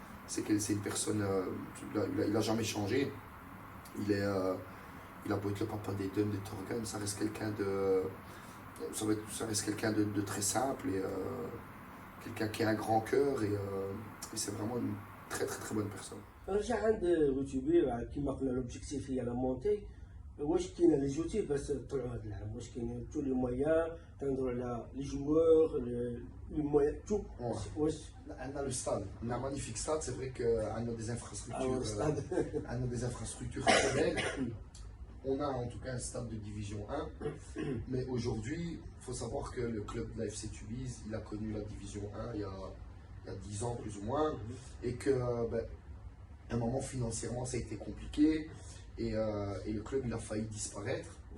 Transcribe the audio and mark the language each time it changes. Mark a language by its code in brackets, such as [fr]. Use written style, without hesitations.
[fr] C'est une personne. Il n'a jamais changé. Il a beau être le papa d'Eden, de Torgan, ça reste quelqu'un de très simple et quelqu'un qui a un grand cœur et c'est vraiment une très très très bonne personne. [ar] رجع عند روتيبي كما قلنا لوبجيكتيف هي لا مونتي. واش كاين لي جوتي باش تطلعوا هذا العام؟ واش كاين تو لي مويان تنهضروا على لي جوور لي مويان تو؟ واش [fr] On a le stade, on a un magnifique stade, c'est vrai qu'on a des infrastructures très belles. On a en tout cas un stade de division 1, mais aujourd'hui, il faut savoir que le club de la FC Tubize, il a connu la division 1 il y a 10 ans plus ou moins, et que à un moment financièrement ça a été compliqué, et le club il a failli disparaître.